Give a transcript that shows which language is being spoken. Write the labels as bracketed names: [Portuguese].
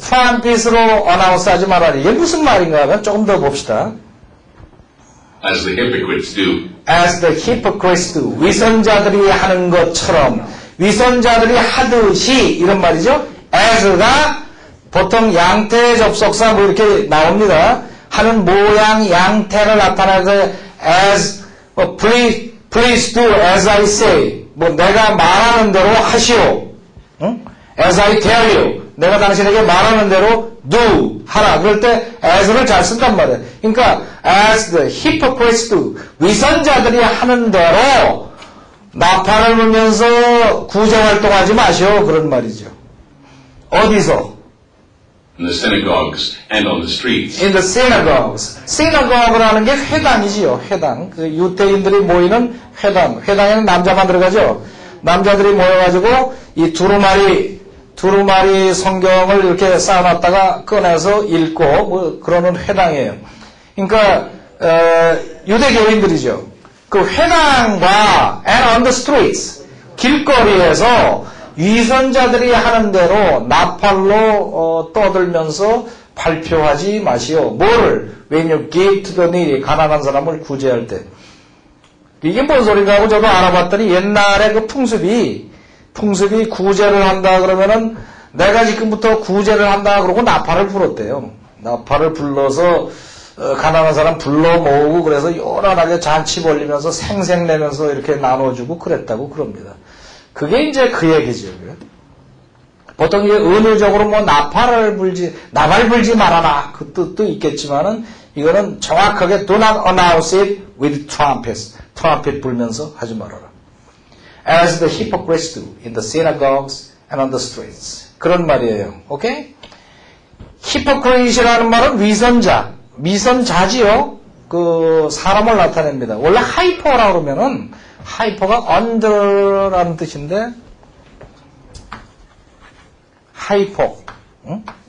[Korean] trumpet으로 announce 하지 말아라. 이게 무슨 말인가 하면 조금 더 봅시다. [English] As the hypocrites do. As the hypocrites do. [Korean] 위선자들이 하는 것처럼. 위선자들이 하듯이 이런 말이죠. as가 보통 양태 접속사 이렇게 나옵니다. 하는 모양 양태를 나타내서 [English] as please do as I say. [Korean] 내가 말하는 대로 하시오. [English] 응? As I tell you. [Korean] 내가 당신에게 말하는 대로 do. 하라. 그럴 때 as를 잘 쓴단 말이에요. 그러니까 [English] as the hypocrites do. [Korean] 위선자들이 하는 대로 나팔을 불면서 구제활동하지 마시오. 그런 말이죠. 어디서? [English] in the synagogues and on the streets. In the synagogues. [Korean] synagogue라는 게 회당이지요. 회당. 그 유대인들이 모이는 회당. 회당에는 남자만 들어가죠. 남자들이 모여가지고 이 두루마리 성경을 이렇게 쌓아놨다가 꺼내서 읽고 뭐 그러는 회당이에요. 그러니까 유대교인들이죠. 그 회당과 [English] and on the streets [Korean] 길거리에서 위선자들이 하는 대로 나팔로 떠들면서 발표하지 마시오. 뭐를? [English] When you give to the needy, [Korean] 가난한 사람을 구제할 때. 이게 뭔 소린가 하고 저도 알아봤더니 옛날에 그 풍습이 구제를 한다 그러면은 내가 지금부터 구제를 한다 그러고 나팔을 불었대요. 나팔을 불러서 가난한 사람 불러 모으고 그래서 요란하게 잔치 벌리면서 생색내면서 이렇게 나눠주고 그랬다고 그럽니다. 그게 이제 그 얘기죠. 보통 이게 은유적으로 뭐 나팔 불지 말아라 그 뜻도 있겠지만은 이거는 정확하게 [English] do not announce it with trumpets. [Korean] 트럼펫 불면서 하지 말아라. [English] As the hypocrites do in the synagogues and on the streets. [Korean] 그런 말이에요. 오케이? hypocrite이라는 말은 위선자지요. 그 사람을 나타냅니다. 원래 하이퍼라고 그러면은 하이퍼가 under라는 뜻인데 하이퍼. 응?